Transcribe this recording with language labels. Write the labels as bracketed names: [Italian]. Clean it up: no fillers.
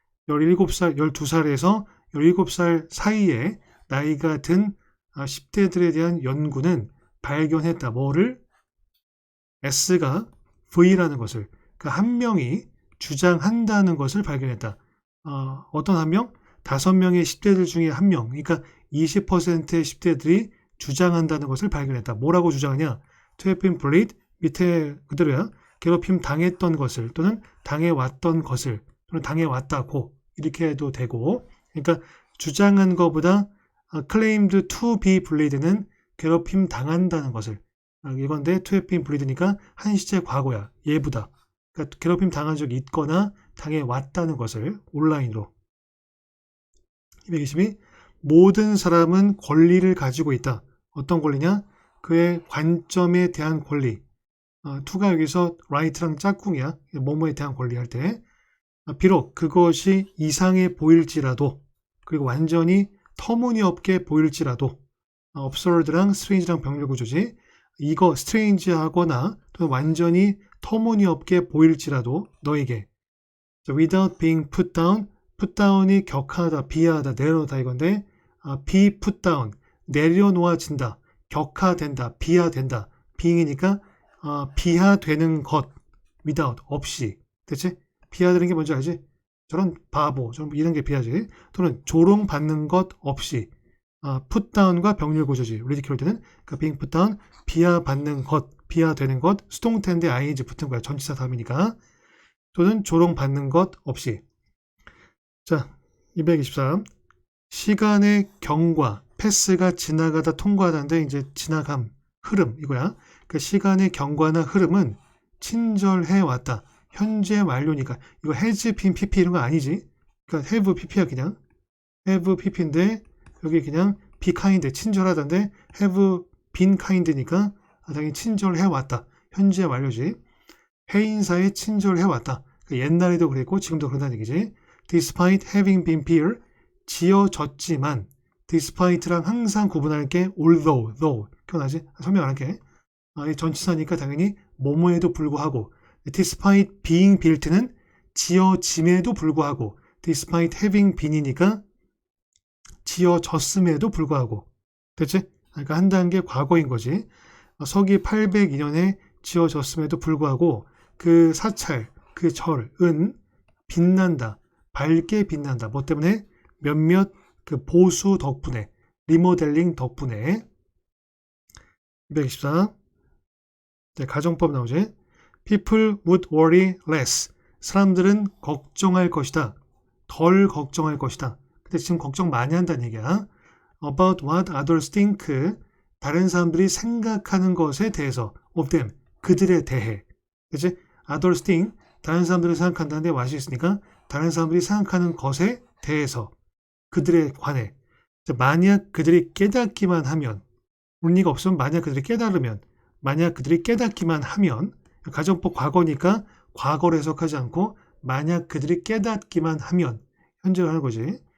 [Korean] 17살, 12살에서 17살 사이에 나이가 든 10대들에 대한 연구는 발견했다. 뭐를? S가 V라는 것을. 그러니까 한 명이 주장한다는 것을 발견했다. 어떤 한 명? 5명의 10대들 중에 한 명. 그러니까 20%의 10대들이 주장한다는 것을 발견했다. 뭐라고 주장하냐? [English] To have been bullied, [Korean] 밑에 그대로야. 괴롭힘 당했던 것을 또는 당해왔던 것을 또는 당해왔다고 이렇게 해도 되고, 그러니까 주장한 것보다 [English] claimed to be bullied [Korean] 는 괴롭힘 당한다는 것을. 이건데 to have been bullied니까 한 시제 과거야. 예부다. 그러니까 괴롭힘 당한 적이 있거나 당해왔다는 것을 온라인으로. 222. 모든 사람은 권리를 가지고 있다. 어떤 권리냐? 그의 관점에 대한 권리. to가 여기서 right랑 짝꿍이야. 뭐뭐에 대한 권리 할 때. 비록 그것이 이상해 보일지라도, 그리고 완전히 터무니없게 보일지라도, absurd랑 strange랑 병렬 구조지. 이거 strange하거나 또는 완전히 터무니없게 보일지라도 너에게. without being put down, put down이 격하다, 비하하다, 내려놓다 이건데, be put down, 내려놓아진다, 격하된다, 비하된다. being이니까 비하되는 것, without, 없이. 됐지? 비하되는 게 뭔지 알지? 저런 바보, 저런 이런 게 비하지. 또는 조롱받는 것 없이. put down과 병렬 구조지. ridicule 때는 그러니까 being put down, 비하받는 것, 비하되는 것, 수동태인데 ing 붙은 거야. 전치사 다음이니까. 또는 조롱받는 것 없이. 자, 223. 시간의 경과, 패스가 지나가다 통과하다인데 이제 지나감, 흐름 이거야. 그 시간의 경과나 흐름은 친절해 왔다. 현재 완료니까 이거 has been pp 이런 거 아니지. 그러니까 have pp야 그냥. have pp인데 여기 그냥 be kind 친절하다인데 [English] have been kind [Korean] 니까 당연히 친절해왔다. 현재 완료지. 해인사에 친절해왔다. 그러니까 옛날에도 그랬고 지금도 그런다는 얘기지. [English] Despite having been peer [Korean] 지어졌지만 despite랑 항상 구분할 게 although, though 기억나지? 설명 안 할게. 전치사니까 당연히 뭐뭐에도 불구하고 [English] despite being built [Korean] 는 지어짐에도 불구하고 [English] despite having been [Korean] 이니까 지어졌음에도 불구하고 됐지? 그러니까 한 단계 과거인 거지. 서기 802년에 지어졌음에도 불구하고 그 사찰, 그 절은 빛난다. 밝게 빛난다. 뭐 때문에? 몇몇 그 보수 덕분에, 리모델링 덕분에. 224. 네, 가정법 나오지. [English] People would worry less. [Korean] 사람들은 걱정할 것이다. 덜 걱정할 것이다. 근데 지금 걱정 많이 한다는 얘기야. [English] About what others think. [Korean] 다른 사람들이 생각하는 것에 대해서. [English] Of them. [Korean] 그들에 대해. 그치? [English] Others think. [Korean] 다른 사람들이 생각한다는데 what이 있으니까 다른 사람들이 생각하는 것에 대해서. 그들에 관해. 만약 그들이 깨닫기만 하면, 논리가 없으면 만약 그들이 깨달으면, 만약 그들이 깨닫기만 하면, 가정법 과거니까 과거를 해석하지 않고 만약 그들이 깨닫기만 하면 현재로 하는 거지.